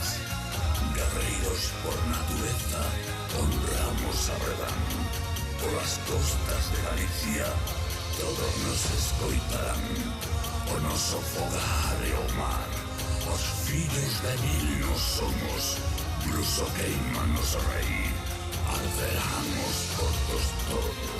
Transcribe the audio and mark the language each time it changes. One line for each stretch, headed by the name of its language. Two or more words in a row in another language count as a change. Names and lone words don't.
Spanish: Guerreiros por naturaleza, honramos a verdad. Por las costas de Galicia, todos nos escoitarán.
Galician: O noso fogar e o mar, os fillos de Nilo somos. Bruso queimanos rei, arderán os portos todos.